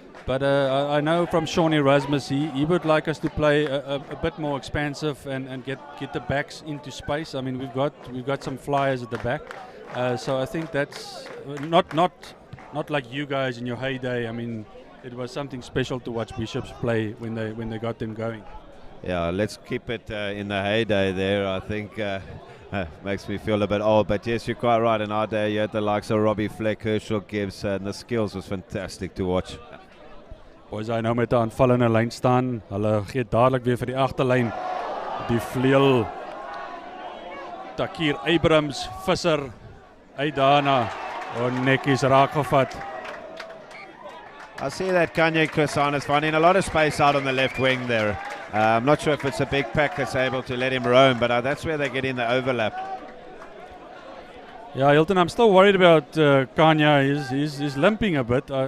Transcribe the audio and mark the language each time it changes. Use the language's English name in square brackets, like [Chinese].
[English] But I know from Sean Erasmus, he would like us to play a bit more expansive and get the backs into space. I mean, we've got some flyers at the back, so I think that's not like you guys in your heyday. I mean, it was something special to watch Bishops play when they got them going. Yeah, let's keep it in the heyday there. I think makes me feel a bit old. But yes, you're quite right. In our day, you had the likes of Robbie Fleck, Herschel Gibbs, and the skills was fantastic to watch. [Afrikaans] Boys High nou met 'n aanvallende lyn staan. Hulle gee dadelik weer vir die agterlyn. Die vleuel Takir Abrahams, Visser uit daarna. Netjies raak gevat. [English] I see that Kanye Kusan is finding a lot of space out on the left wing there. I'm not sure if it's a big pack that's able to let him roam, but that's where they get in the overlap. Yeah, Hilton, I'm still worried about Kanye. He's limping a bit.